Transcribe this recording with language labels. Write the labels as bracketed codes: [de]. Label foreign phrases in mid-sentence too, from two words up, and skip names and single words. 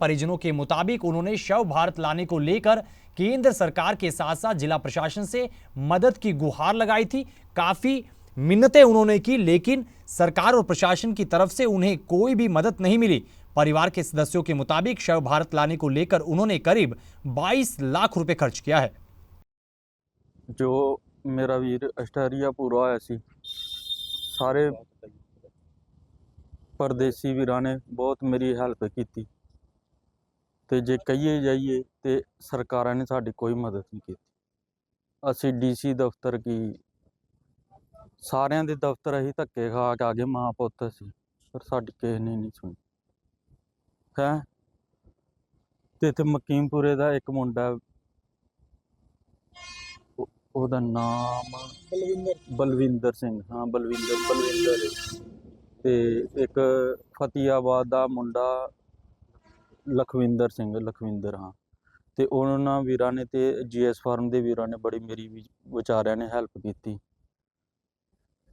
[hi] परिजनों के मुताबिक उन्होंने शव भारत लाने को लेकर केंद्र सरकार के साथ साथ जिला प्रशासन से मदद की गुहार लगाई थी। काफी मिन्नतें उन्होंने की, लेकिन सरकार और प्रशासन की तरफ से उन्हें कोई भी मदद नहीं मिली। परिवार के सदस्यों के मुताबिक शव भारत लाने को लेकर उन्होंने करीब 22 लाख रुपए खर्च किया है। [pa] ਜੋ ਮੇਰਾ ਵੀਰ ਆਸਟ੍ਰੇਲੀਆ ਪੂਰਾ ਹੋਇਆ ਸੀ, ਸਾਰੇ ਪਰਦੇਸੀ ਵੀਰਾਂ ਨੇ ਬਹੁਤ ਮੇਰੀ ਹੈਲਪ ਕੀ, ਤੇ ਜੇ ਕਹੀਏ ਜਾਈਏ ਤੋ ਸਰਕਾਰਾਂ ਨੇ ਸਾਡੀ ਕੋਈ ਮਦਦ ਨਹੀਂ ਕੀ। ਅਸੀ DC ਦਫ਼ਤਰ ਕੀ ਸਾਰਿਆਂ ਦੇ ਦਫ਼ਤਰ ਅਸੀਂ ਧੱਕੇ ਖਾ ਕੇ ਆਗੇ ਮਾਂ ਪੁੱਤ ਸੀ, ਪਰ ਸਾਡੀ ਕਿਸੀ ਨੇ ਨਹੀਂ ਸੁਣੀ ਹੈ। ਤੇ ਇੱਥੇ ਮਕੀਮਪੁਰੇ ਦਾ ਏਕ ਮੁੰਡਾ, ਉਹਦਾ ਨਾਮ ਬਲਵਿੰਦਰ ਸਿੰਘ, ਹਾਂ ਬਲਵਿੰਦਰ ਤੇ ਇੱਕ ਫਤਿਆਬਾਦ ਦਾ ਮੁੰਡਾ ਲਖਵਿੰਦਰ ਸਿੰਘ, ਹਾਂ। ਤੇ ਉਹਨਾਂ ਵੀਰਾਂ ਨੇ ਤੇ GS ਫਾਰਮ ਦੇ ਵੀਰਾਂ ਨੇ ਬੜੀ ਮੇਰੀ ਵਿਚਾਰਿਆਂ ਨੇ ਹੈਲਪ ਕੀਤੀ।